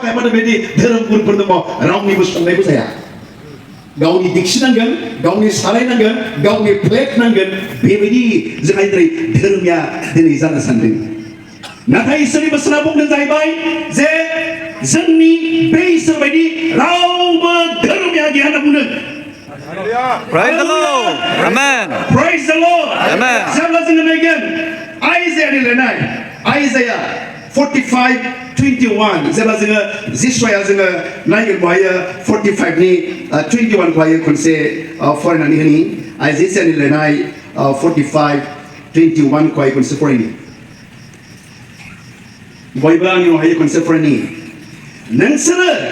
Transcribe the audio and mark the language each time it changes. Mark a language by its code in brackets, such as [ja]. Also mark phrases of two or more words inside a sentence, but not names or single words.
[brx] हायाबानो बेबायदि धोरोम गुरुफोर दङ रावनिबो संनायबो जाया गावनि दिक्सि नांगोन गावनि साराय नांगोन गावनि प्लेट नांगोन बेबायदि जोंहा दिनै धोरोमिया दिनै जानो सानदों नाथाय इसोरनि बोसोना बुंदों जाहैबाय जे जोंनि बे इसोर बायदि रावबो धोरोमिया गैया होनना बुंदों [en] Praise the Lord. Amen. Praise the Lord. Amen. [brx] जेब्ला जोङो नायगोन आइजायानि लिरनाय आइजाया 45:21 जेब्ला जोङो जिसुआ जोङो नायगोन बहायो 45 नि 21 बहायो खनसे फरायनानै होनि आइजायानि लिरनाय 45:21 खौहाय खनसे फरायनि बयबो आंनि बहाय खनसे फरायनि नोंसोरो